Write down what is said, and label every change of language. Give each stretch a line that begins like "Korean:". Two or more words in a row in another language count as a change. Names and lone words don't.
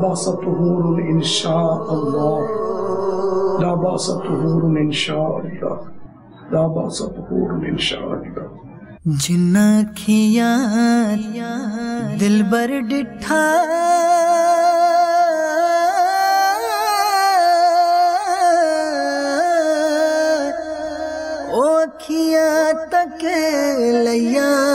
Arabic: طهور إن شاء الله لا بأس طهور إن شاء الله لا بأس طهور إن شاء الله
Saraiki: جنا کھیا دل بر ڈٹھا او کھیا تک لیا